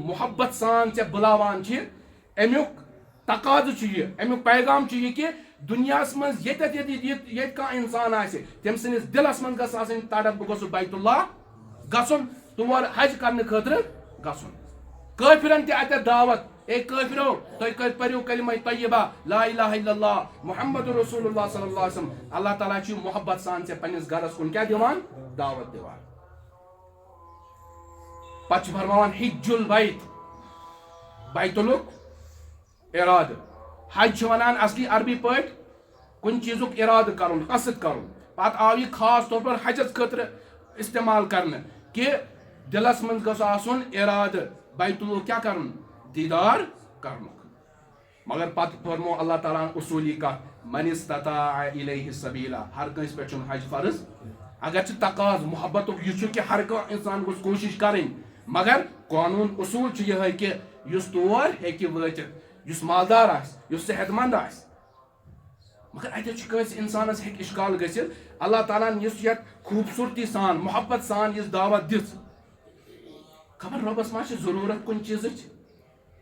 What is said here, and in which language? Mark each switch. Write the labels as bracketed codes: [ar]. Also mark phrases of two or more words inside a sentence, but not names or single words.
[ks] محبت سان ژےٚ بُلاوان چھِ امیُک تقاضہٕ چھُ یہِ امیُک پیغام چھُ یہِ کہِ دُنیاہس منٛز ییٚتہِ کانٛہہ انسان آسہِ تٔمۍ سٕنٛدِس دِلس منٛز گژھِ آسٕنۍ تڑپ بہٕ گوٚژھُس بیت اللہ گژھُن تور حج کرنہٕ خٲطرٕ گژھُن کٲفرن تہِ اتٮ۪تھ دعوت اے کٲفرو تُہۍ پٔرِو کلمہ طیبہ [ar] لا الہ الا اللہ محمد رسول اللہ صلی اللہ علیہ وسلم [ks] اللہ تعالیٰ چھُ محبت سان ژےٚ پننِس گرس کُن کیاہ دِوان دعوت دِوان پتہٕ چھُ فرماوان [ar] حج البیت [ks] بیتُلُک ارادٕ حج چھِ ونان اصلی عربی پٲٹھۍ کُنہِ چیٖزُک ارادٕ کرُن قصد کرُن پتہٕ آو یہِ خاص طور پر حجس خٲطرٕ استعمال کرنہٕ کہِ دلس منٛز گوٚژھ آسُن ارادٕ بیتُلُک کیاہ کرُن دیدار کرنُک مگر پتہٕ فرمو اللہ تعالیٰ ہن اصوٗلی کتھ من [ar] استطاع الیہ سبیلا [ks] ہر کٲنٛسہِ پٮ۪ٹھ چھُنہٕ حج فرض اگر ژٕ تقاضہٕ محبتُک یہِ چھُ کہِ ہر کانٛہہ انسان گوٚژھ کوٗشش کرٕنۍ مگر قانوٗن اصوٗل چھُ یِہے کہِ یُس تور ہیٚکہِ وٲتِتھ یُس مالدار آسہِ یُس صحت مند آسہِ مگر اتٮ۪تھ چھُ کٲنٛسہِ انسانس ہیٚکہِ اشکال گٔژھِتھ اللہ تعالیٰ ہن یُس یتھ خوٗبصوٗرتی سان محبت سان یُس دعوت دِژ خبر رۄبس ما چھِ ضروٗرت کُنہِ چیٖزٕچ